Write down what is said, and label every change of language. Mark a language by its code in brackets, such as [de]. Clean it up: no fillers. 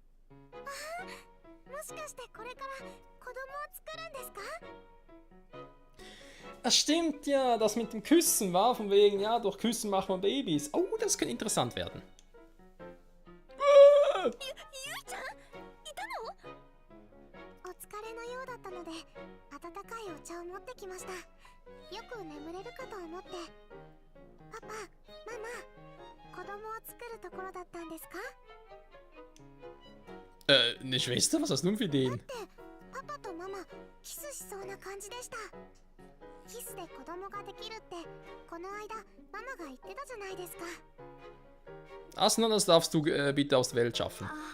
[ja] もしかしてこれから子供を作るんですか？ [de] Das stimmt ja, das mit dem Küssen war von wegen, ja, durch Küssen macht man Babys. Oh, das könnte interessant werden. [ja] ゆいちゃん、いたの？お疲れのようだったので温かいお茶を持ってきました。よく眠れるかと思って。パパ、ママ、子供を作るところだったんですか？ [de] Eine Schwester? Was hast du denn für Ideen? [ja] だってパパとママキスしそうな感じでした。キスで子供ができるってこの間ママが言ってたじゃないですか。 [de] Asna, das darfst du bitte aus der Welt schaffen.